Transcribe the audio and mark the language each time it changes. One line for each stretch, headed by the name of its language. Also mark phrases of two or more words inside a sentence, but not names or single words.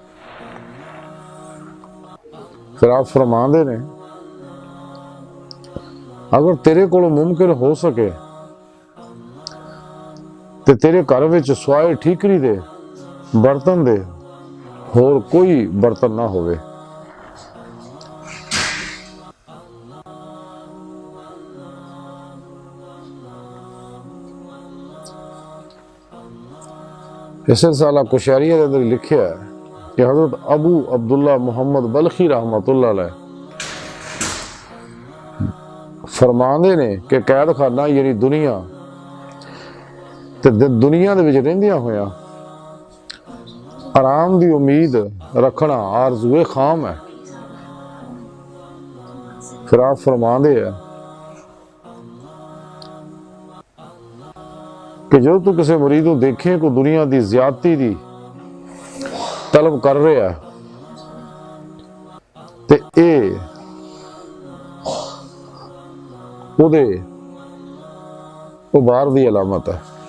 Punjabi: فیر آپ فرماندے نے اگر تیرے کو ممکن ہو سکے تو تیرے گھر وچ سوائے ٹھیکری دے برتن دے ہور کوئی برتن نہ ہووے.
Urdu: اس رسالہ قشیریہ کے اندر لکھیا ہے کہ حضرت ابو عبداللہ محمد بلخی رحمۃ اللہ علیہ
Punjabi: فرماندے نے کہ قید خانہ یعنی دنیا تے دنیا دے وچ رہندیاں ہویا آرام دی امید رکھنا آرزوئے خام ہے.
Urdu: پھر آپ فرماندے ہے کہ جو تو کسی مرید کو دیکھے کو دنیا کی زیادتی کی طلب کر رہا ہے تے اے اوہدے ادبار کی علامت ہے.